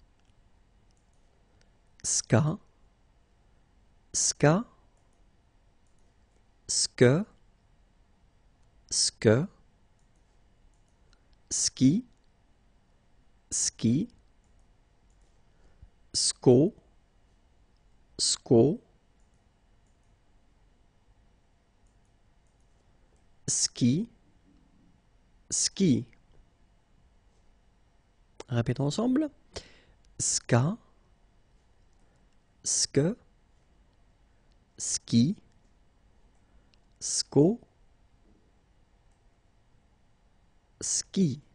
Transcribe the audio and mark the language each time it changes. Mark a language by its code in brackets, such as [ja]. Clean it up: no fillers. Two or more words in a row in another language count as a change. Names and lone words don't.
[fr] Ska, ska, ske, ske, ski, ski, sko, sko, ski, ski. Répétons ensemble. Ska, ske, ski, sko, ski.